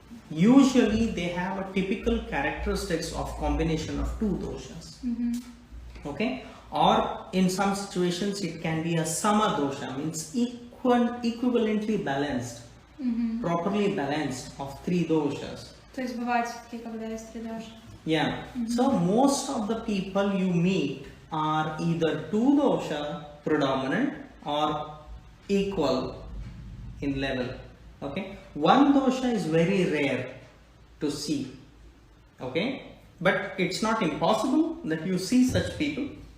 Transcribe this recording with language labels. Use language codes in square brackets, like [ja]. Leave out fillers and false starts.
[en] Usually they have a typical characteristics of combination of 2 doshas. Okay, or in some situations it can be a sama dosha, means equivalently balanced, properly balanced of 3 doshas. [ru] То есть бывает все-таки, когда есть 3 доши. [en] Yeah. So most of the people you meet are either 2 dosha predominant or equal in level. Okay, 1 dosha is very rare to see. Okay, but it's not impossible that you see such people.